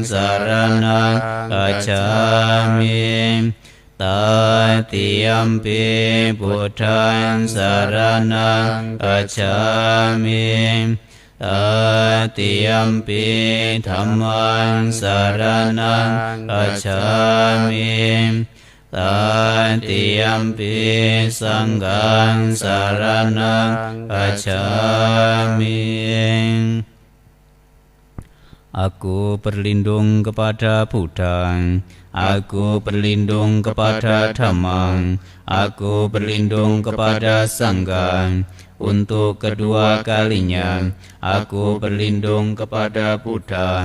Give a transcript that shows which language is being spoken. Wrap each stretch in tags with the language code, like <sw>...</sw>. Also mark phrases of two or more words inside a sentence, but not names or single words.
<pi>saranang gacchami Tatiyampi Buddhang saranang gacchami Tatiyampi Dhammaṃ Saraṇaṃ Gacchāmi Tatiyampi Saṅඝaṃ Saraṇaṃ Gacchāmi.</pi> <id>Aku berlindung kepada Buddha, aku berlindung kepada Dhamma, aku berlindung kepada Sangha. Untuk kedua kalinya, aku berlindung kepada Buddha.</id>